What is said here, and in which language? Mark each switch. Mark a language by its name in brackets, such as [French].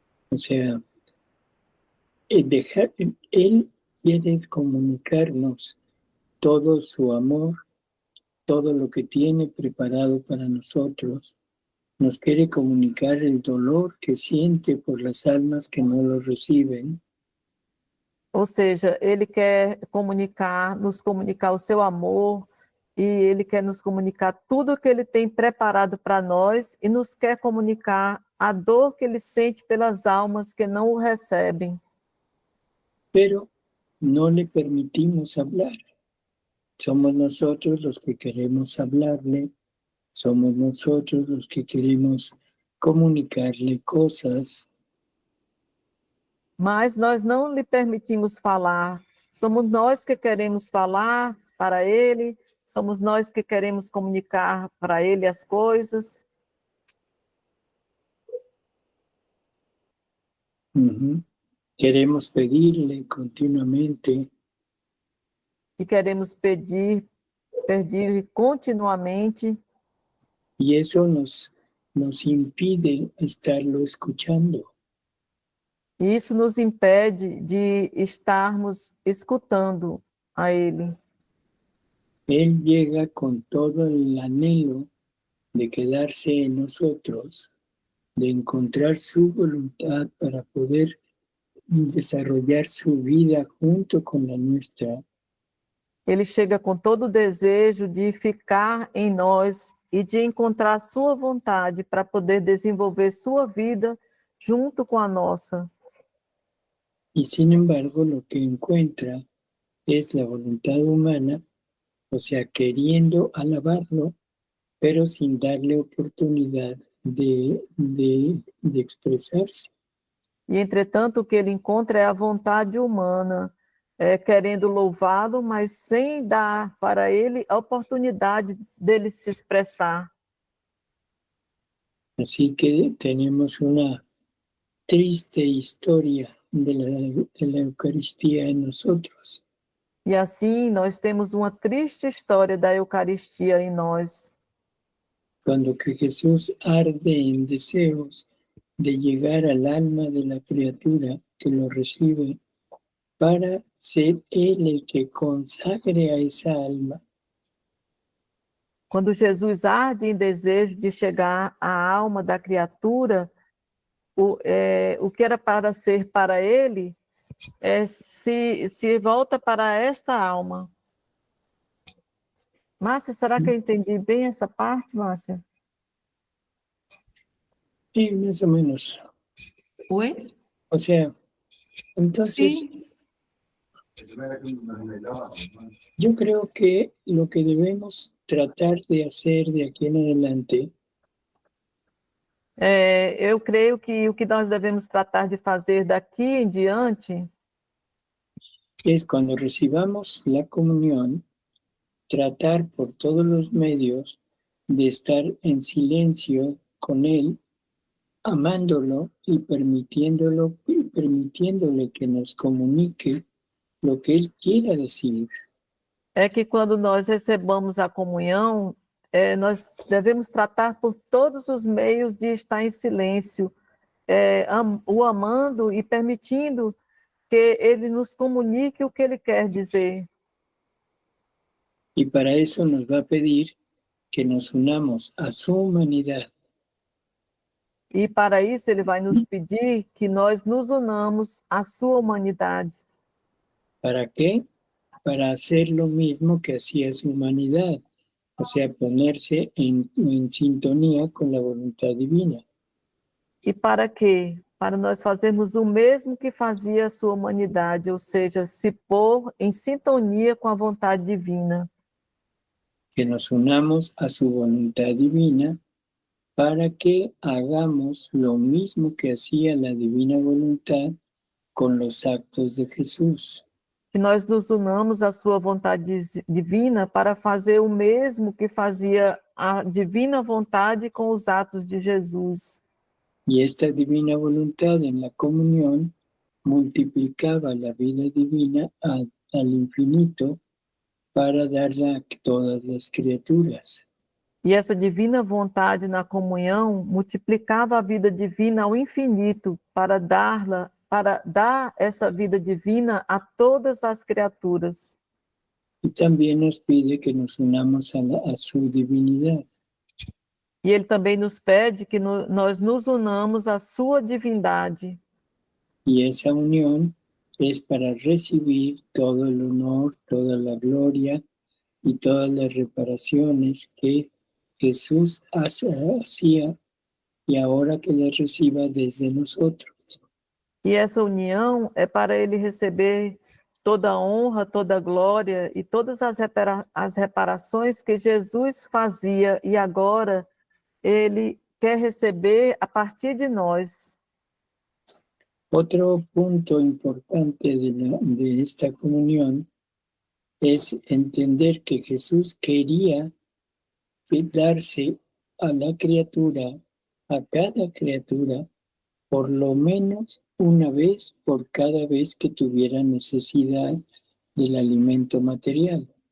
[Spanish] o sea, Él quiere comunicarnos todo su amor, todo lo que tiene preparado para nosotros. Nos quiere comunicar el dolor que siente por las almas que no lo reciben. [Portuguese] Ou seja, ele quer nos comunicar o seu amor, e ele quer nos comunicar tudo que ele tem preparado para nós, e nos quer comunicar a dor que ele sente pelas almas que não o recebem. [Spanish] Pero no le permitimos hablar. Somos nosotros los que queremos hablarle, somos nosotros los que queremos comunicarle cosas. [Portuguese] Mas nós não lhe permitimos falar. Somos nós que queremos falar para ele, somos nós que queremos comunicar para ele as coisas. [Spanish] Queremos pedirle continuamente. [Portuguese] E queremos pedir continuamente. [Spanish] Y eso nos impide estarlo escuchando. [Portuguese] E isso nos impede de estarmos escutando a Ele. [Spanish] Él llega con todo el anhelo de quedarse en nosotros, de encontrar su voluntad para poder desarrollar su vida junto con la nuestra. [Portuguese] Ele chega com todo o desejo de ficar em nós e de encontrar sua vontade para poder desenvolver sua vida junto com a nossa. [Spanish] Y sin embargo, lo que encuentra es la voluntad humana, o sea, queriendo alabarlo, pero sin darle oportunidad de expresarse. [Portuguese] E, entretanto, o que ele encontra é a vontade humana, querendo louvá-lo, mas sem dar para ele a oportunidade dele se expressar. [Spanish] Así que tenemos una triste historia de la Eucaristía en nosotros. [Portuguese] E assim nós temos uma triste história da Eucaristia em nós. [Spanish] Cuando que Jesús arde en deseos de llegar al alma de la criatura que lo recibe para ser Él el que consagre a esa alma. [Portuguese] Quando Jesus arde em desejo de chegar à alma da criatura, o que era para ser para ele, se volta para esta alma. Márcia, será que eu entendi bem essa parte, Márcia? [Spanish] Sí, más o menos. [Portuguese] Oi? [Spanish] O sea, entonces [Portuguese] Sim. [Spanish] yo creo que lo que debemos tratar de hacer de aquí en adelante [Portuguese] Eu creio que o que nós devemos tratar de fazer daqui em diante [Spanish] es cuando recibamos la comunión, tratar por todos los medios de estar en silencio con Él, amándolo y permitiéndole que nos comunique lo que Él quiera decir. [Portuguese] é que quando nós recebamos a comunhão, nós devemos tratar por todos os meios de estar em silêncio, o amando e permitindo que ele nos comunique o que ele quer dizer. [Spanish] Y para eso nos va a pedir que nos unamos a su humanidad. [Portuguese] E para isso ele vai nos pedir que nós nos unamos à sua humanidade. [Spanish] ¿Para qué? Para hacer lo mismo que hacía su humanidad, o sea, ponerse en sintonía con la voluntad divina. [Portuguese] E para quê? Para nós fazermos o mesmo que fazia a sua humanidade, ou seja, se pôr em sintonia com a vontade divina. [Spanish] Que nos unamos a su voluntad divina para que hagamos lo mismo que hacía la divina voluntad con los actos de Jesús. [Portuguese] Que nós nos unamos à sua vontade divina para fazer o mesmo que fazia a divina vontade com os atos de Jesus. [Spanish] Y esta divina voluntad en la comunión multiplicaba la vida divina al infinito para darla a todas las criaturas. [Portuguese] E essa divina vontade na comunhão multiplicava a vida divina ao infinito para dar essa vida divina a todas as criaturas. [Spanish] Y también nos pide que nos unamos a su divinidad. [Portuguese] E ele também nos pede que nós nos unamos à sua divindade. [Spanish] Y esa unión es para recibir todo el honor, toda la gloria y todas las reparaciones que Jesús hacía y ahora que las reciba desde nosotros. [Portuguese] E essa união é para ele receber toda a honra, toda a glória e todas as reparações que Jesus fazia e agora ele quer receber a partir de nós. [Spanish] Otro punto importante de esta comunión es entender que Jesús quería darse a la criatura, a cada criatura, por lo menos una vez por cada vez que tuviera necesidad del alimento material.